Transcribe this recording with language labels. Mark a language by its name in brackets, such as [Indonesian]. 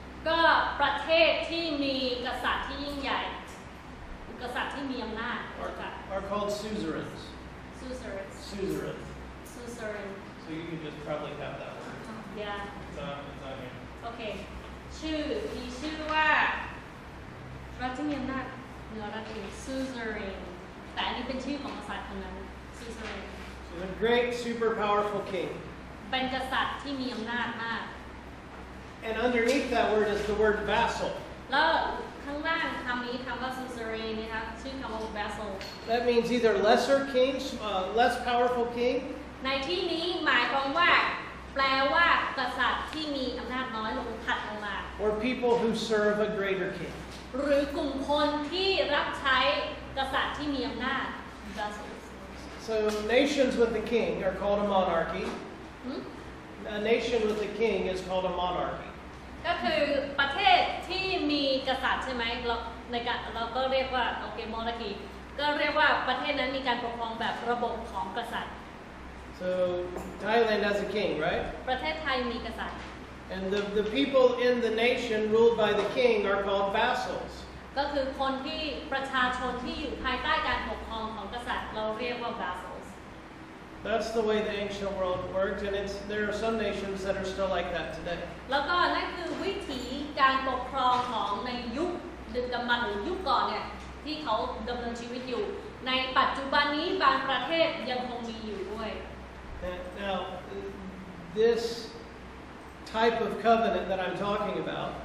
[Thai] ก็ประเทศที่มีกษัตริย์ที่ยิ่งใหญ่กษัตริย์ที่มีอำนาจ [English] are called suzerains. suzerain Suzerain. suzerain So you can just probably have that word. yeah It's on here. [Thai] โอเคชื่อมีชื่อว่ารัฐที่มีอำนาจเหนือรัฐอื่น suzerain แต่อันนี้เป็นชื่อของกษัตริย์คนนั้น suzerain [English] So the great super powerful king. [Thai] เป็นกษัตริย์ที่มีอำนาจมาก [English] And underneath that word is the word vassal. [Thai] แล้วข้างล่างคำนี้คำว่า suzerain นะคะชื่อคำว่า vassal [English] That means either lesser king, less powerful king, [Thai] ในที่นี้หมายความว่าแปลว่ากษัตริย์ที่มีอำนาจน้อยลงถัดลงมา [English] or people who serve a greater king. [Thai] หรือกลุ่มคนที่รับใช้กษัตริย์ที่มีอำนาจ vassals [English] So nations with the king are called a monarchy. หืม A nation with a king is called a monarchy. [Thai] ก็คือประเทศที่มีกษัตริย์ใช่ไหมเราก็เรียกว่าโอเคมอนาคีก็เรียกว่าประเทศนั้นมีการปกครองแบบระบบของกษัตริย์ [English] So Thailand has a king, right? [Thai] ประเทศไทยมีกษัตริย์ [English] And the people in the nation ruled by the king are called vassals. [Thai] ก็คือคนที่ประชาชนที่อยู่ภายใต้การปกครองของกษัตริย์เราเรียกว่า vassals [English] That's the way the ancient world worked, and there are some nations that are still like that today. [Thai] แล้วก็นั่นคือวิถีการปกครองของในยุคดึกดำบรรพ์หรือยุคก่อนเนี่ยที่เขาดำเนินชีวิตอยู่ในปัจจุบันนี้บางประเทศยังคงมีอยู่ด้วย [English] Now, this type of covenant that I'm talking about